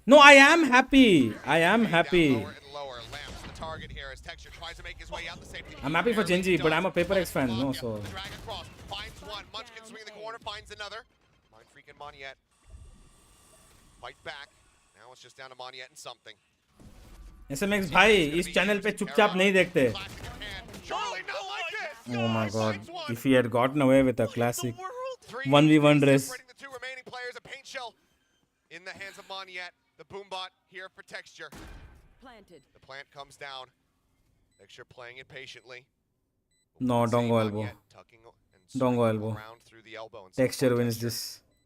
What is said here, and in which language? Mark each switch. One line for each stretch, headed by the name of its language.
English: No, I am happy. I am happy. Down lower and lower. Lamps the target here as Texture tries to make his way out the safety. I'm happy for Genji, but I'm a PRX fan, no, so. Drag across, finds one. Munchkin swinging the corner, finds another. Mind freaking Monyet. Fight back. Now it's just down to Monyet and something.
Hindi: SMX भाई इस channel पे चुपचाप नहीं देखते.
English: Surely not like this. Oh my god. If he had gotten away with a classic 1v1 race. The two remaining players, a paint shell in the hands of Monyet. The boombot here for Texture. Planted. The plant comes down. Texture playing it patiently. No, don't go elbow. Don't go elbow. Texture wins this.